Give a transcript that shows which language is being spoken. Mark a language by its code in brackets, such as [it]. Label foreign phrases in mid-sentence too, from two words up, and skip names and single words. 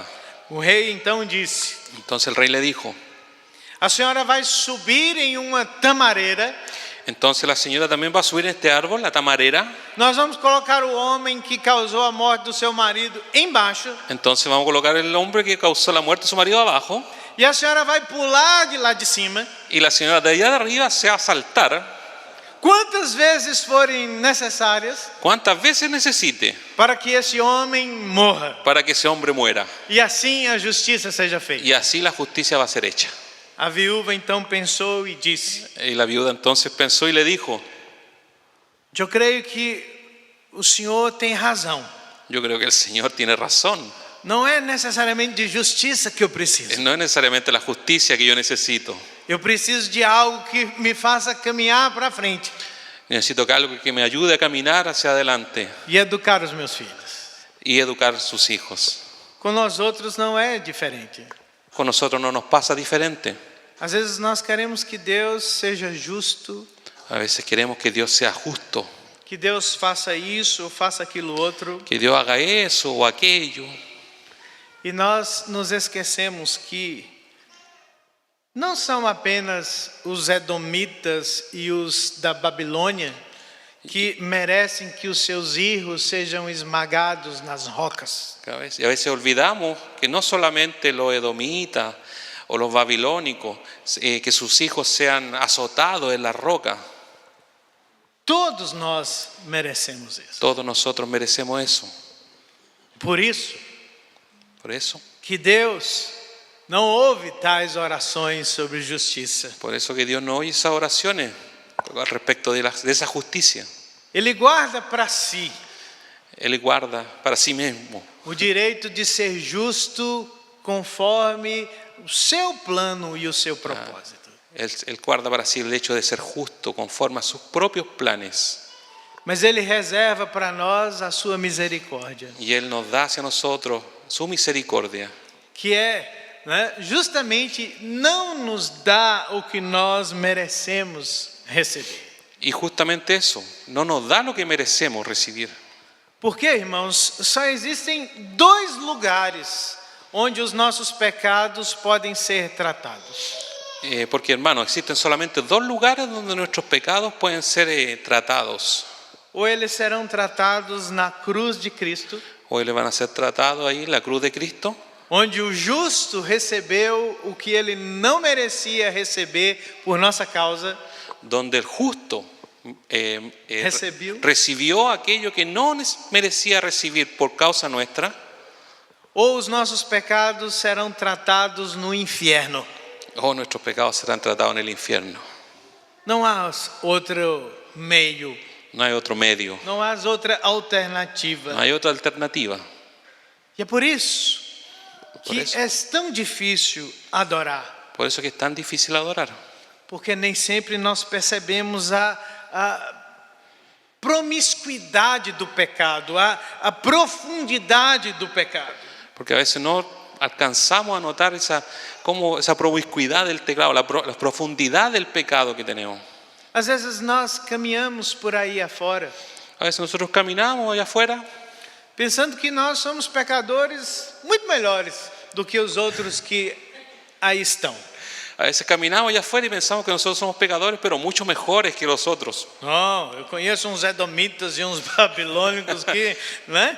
[pt] O rei então disse: [es] Entonces el rey le dijo, [pt] a senhora vai subir em uma tamareira, [es] entonces la señora también va a subir en este árbol, la tamarera, [pt] nós vamos colocar o homem que causou a morte do seu marido embaixo, [es] entonces vamos a colocar el hombre que causó la muerte de su marido abajo, [pt] e a senhora vai pular de lá de cima, [es] y la señora de allá de arriba se va a saltar [pt] quantas vezes forem necessárias [es] cuantas veces necesite [pt] para que esse homem morra, [es] para que ese hombre muera, [pt] e assim a justiça seja feita. [es] y así la justicia va a ser hecha. [pt] A viúva então pensou e disse: [es] Y la viuda entonces pensó y le dijo, [pt] eu creio que o senhor tem razão. [es] yo creo que el Señor tiene razón. [pt] Não é necessariamente de justiça que eu preciso. [es] No es necesariamente la justicia que yo necesito. [pt] Eu preciso de algo que me faça caminhar para frente [es] Necesito que algo que me ayude a caminar hacia adelante [pt] e educar os meus filhos. [es] y educar a sus hijos. [pt] Com nós outros não é diferente. [es] Con nosotros no nos pasa diferente. [pt] Às vezes nós queremos que Deus seja justo, [es] A veces queremos que Dios sea justo, [pt] que Deus faça isso ou faça aquilo outro, [es] que Dios haga eso o aquello. [pt] e nós nos esquecemos que não são apenas os edomitas e os da Babilônia que merecem que os seus hijos sejam esmagados nas rocas. [es] Y a veces olvidamos que no solamente los edomitas o los babilónicos, que sus hijos sean azotados en la roca. [pt] Todos nós merecemos isso. [es] Todos nosotros merecemos eso. [pt] Por isso [es] Por eso [pt] que Deus não ouve tais orações sobre justiça. [es] que Dios no oye esas oraciones al respecto de esa justicia. [pt] Ele guarda para si [es] Él guarda para sí mismo [pt] o direito de ser justo conforme o seu plano e o seu propósito. [es] Él guarda para sí el hecho de ser justo conforme a sus propios planes. [pt] Mas Ele reserva para nós a sua misericórdia, [es] Y Él nos da hacia nosotros su misericordia, [pt] que é, né, justamente não nos dá o que nós merecemos receber. [es] y justamente eso, no nos da lo que merecemos recibir. [pt] Porque, irmãos, só existem dois lugares onde os nossos pecados podem ser tratados. [es] Porque, hermano, existen solamente dos lugares donde nuestros pecados pueden ser tratados. [pt] Ou eles serão tratados na cruz de Cristo, [es] O ellos van a ser tratados ahí en la cruz de Cristo, [pt] onde o justo recebeu o que ele não merecia receber por nossa causa, [es] donde el justo Recibió. recibió aquello que no merecía recibir por causa nuestra, [pt] ou os nossos pecados serão tratados no inferno. [es] o nuestros pecados serán tratados en el infierno. [pt] Não há outro meio, [es] No hay otro medio, [pt] não há outra alternativa. [es] no hay otra alternativa. [pt] E é por isso Por que isso. é tão difícil adorar, [es] Por eso que es tan difícil adorar, [pt] porque nem sempre nós percebemos a promiscuidade do pecado, a profundidade do pecado. [es] porque a veces no alcanzamos a notar esa promiscuidad del pecado, la profundidad del pecado que tenemos. [pt] Às vezes nós caminhamos por aí afora, [es] A veces nosotros caminamos allá afuera [pt] pensando que nós somos pecadores muito melhores do que os outros que aí estão. [es] A veces caminamos allá afuera y pensamos que nosotros somos pecadores, pero mucho mejores que los otros. [pt] Não, eu conheço uns edomitas e uns babilônicos que, né?